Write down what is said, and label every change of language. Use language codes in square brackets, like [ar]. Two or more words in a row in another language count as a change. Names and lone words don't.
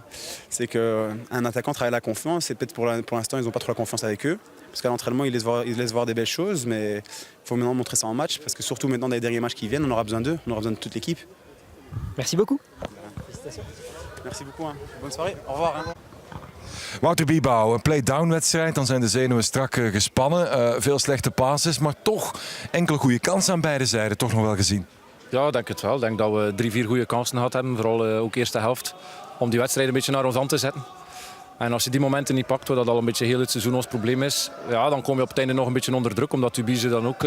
[fr] C'est qu'un attaquant travaille la confiance et peut-être pour l'instant, ils n'ont pas trop la confiance avec eux. Parce qu'à l'entraînement, ils laissent voir des belles choses, mais il faut maintenant montrer ça en match. Parce que surtout maintenant, dans les derniers matchs qui viennent, on aura besoin d'eux, on aura besoin de toute l'équipe. Merci beaucoup. Félicitations. Merci beaucoup. Hein. Bonne soirée. Au revoir. Hein. [nl] Wouter Biebouw, een play-down wedstrijd, dan zijn de zenuwen strak gespannen. Veel slechte passes, maar toch enkele goede kansen aan beide zijden toch nog wel gezien. Ja, ik denk het wel. Ik denk dat we 3-4 goede kansen gehad hebben, vooral ook eerste helft, om die wedstrijd een beetje naar ons aan te zetten. En als je die momenten niet pakt, wat dat al een beetje heel het seizoen ons probleem is, ja, dan kom je op het einde nog een beetje onder druk, omdat Tubize dan ook...